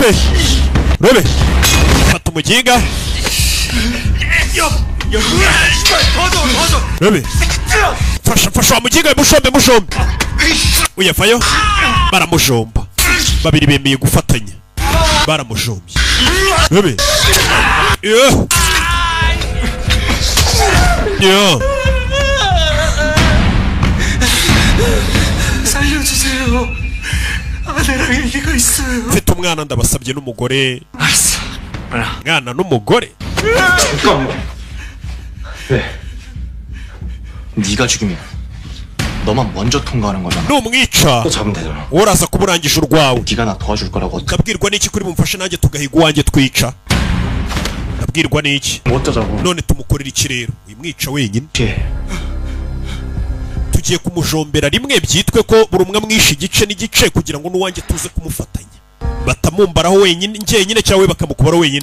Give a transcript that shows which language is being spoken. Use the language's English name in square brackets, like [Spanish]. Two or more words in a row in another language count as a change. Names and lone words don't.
[Kinyarwanda] Rebe fata umuginga. Rebe fasha wa muginga mushombe. Uyavayo baramujomba, babiri bemeye gufatanya, baramujombye. Rebe [Korean] 살려주세요. 아내랑 얘기가 있어요. [Kinyarwanda] mfite umwana ndabasabye n'umugore. [Korean] 알았어. [Kinyarwanda] mwana n'umugore. [Korean] 잠깐만. 왜? 네가 죽이면 너만 먼저 통과하는 거잖아. [Kinyarwanda] numwica [Korean] 또 잡으면 되잖아. [Kinyarwanda] uraza kuburangisha urwawe. [Korean] 네가 나 도와줄 거라고. [Kinyarwanda] ndabwirwa n'iki kuri bumfashe nanjye tugahiga uwanjye twica? ndabwirwa n'iki? [Korean] 어쩌자고. [Kinyarwanda] none tumukorera iki rero? uyimwica wenyine tugiye kumujombera rimwe, byitwe ko buri umwe amwishe igice n'igice kugira ngo n'uwanjye tuze kumufatanya, batamumbaraho wenyine njyenyine cyangwa we bakamukubaraho wenyine.